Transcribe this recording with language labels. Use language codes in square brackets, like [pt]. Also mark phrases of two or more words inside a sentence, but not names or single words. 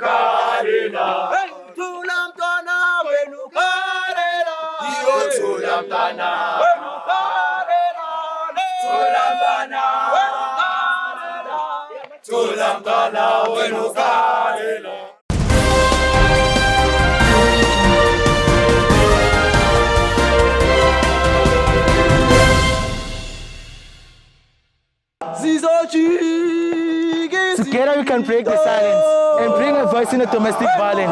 [zu] karela. Thula mntwana wenu karela. Thula mntwana wenu karela. Thula mntwana wenu karela. Thula mntwana wenu karela. [en] Together we can break the silence and bring a voice in the domestic violence.